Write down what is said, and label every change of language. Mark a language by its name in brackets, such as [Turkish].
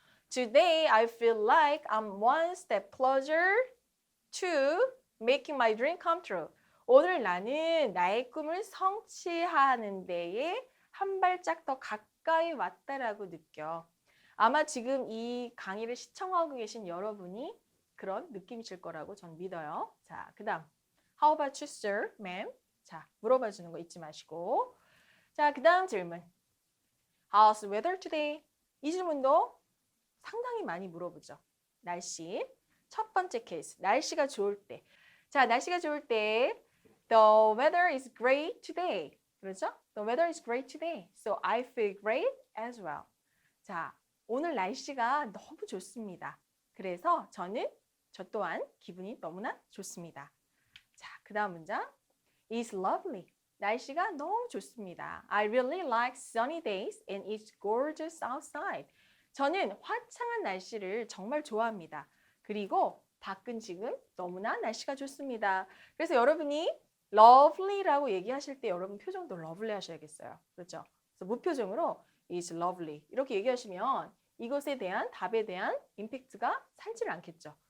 [English] Today I feel like I'm one step closer to making my dream come true. [Korean] 오늘 나는 나의 꿈을 성취하는 데에 한 발짝 더 가까이 왔다라고 느껴. 아마 지금 이 강의를 시청하고 계신 여러분이 그런 느낌이실 거라고 전 믿어요. 자, 그 다음. [English] How about you, sir, ma'am? [Korean] 자, 물어봐 주는 거 잊지 마시고. 자, 그 다음 질문. [English] How's the weather today? [Korean] 이 질문도 상당히 많이 물어보죠. 날씨. 첫 번째 케이스. 날씨가 좋을 때. 자, 날씨가 좋을 때 [English] The weather is great today. [Korean] 그렇죠? [English] The weather is great today. So I feel great as well. [Korean] 자, 오늘 날씨가 너무 좋습니다. 그래서 저 또한 기분이 너무나 좋습니다. 자, 그 다음 문장. [English] It's lovely. [Korean] 날씨가 너무 좋습니다. [English] I really like sunny days and it's gorgeous outside. [Korean] 저는 화창한 날씨를 정말 좋아합니다. 그리고 밖은 지금 너무나 날씨가 좋습니다. 그래서 여러분이 lovely라고 얘기하실 때 여러분 표정도 lovely 하셔야겠어요. 그렇죠? 그래서 무표정으로 [English] it's lovely [Korean] 이렇게 얘기하시면 이것에 대한 답에 대한 임팩트가 살지를 않겠죠.